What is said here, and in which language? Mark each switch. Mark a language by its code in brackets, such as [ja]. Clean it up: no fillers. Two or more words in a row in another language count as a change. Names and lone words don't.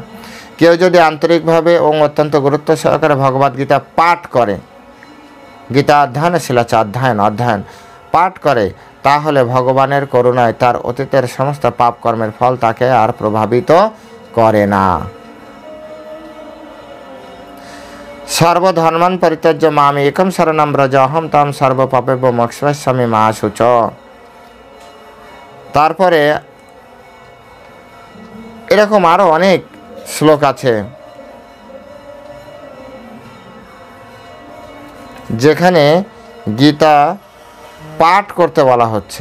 [bn] কেউ যদি আন্তরিকভাবে ও অত্যন্ত গুরুত্ব সহকারে ভগবদ্গীতা পাঠ করে, গীতা অধ্যয়ন শিলাচা অধ্যয়ন পাঠ করে, তাহলে ভগবানের করুণায় তার অতীতের সমস্ত পাপ কর্মের ফল তাকে আর প্রভাবিত করে না। [sa] সর্বধর্মান পরিত্যজ্য মাম একম শরণম ব্রজ অহম তম সর্বপাপেভ্যো মোক্ষয়িষ্যামি মা শুচ। [bn] তারপরে এরকম আরো অনেক শ্লোক আছে যেখানে গীতা পাঠ করতে বলা হচ্ছে।